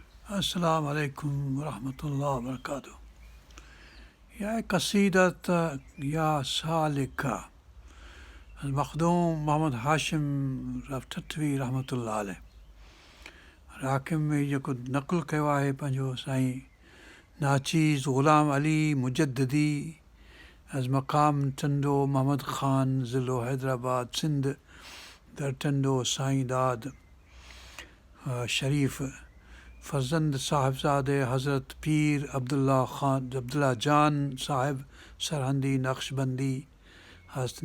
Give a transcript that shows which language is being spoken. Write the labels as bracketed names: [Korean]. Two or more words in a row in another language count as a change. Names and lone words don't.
[Arabic] السلام عليكم ورحمة الله وبركاته. يا قصيدة يا سالكة، المخدوم محمد هاشم ٺٺوي رحمة الله عليه. [Sindhi] راکب ۾ جيڪو نقل ڪيو آهي پنهنجو سائين ناچيز غلام علي مجددي، [Persian] از مقام [Sindhi] ٽنڊو محمد خان، ضلعو حيدرآباد، سنڌ، در ٽنڊو سائين داد، ا، شريف، فرزند صاحبزادي حضرت پير عبدالله خان، عبدالله جان صاحب سرهندي نقشبندي هست.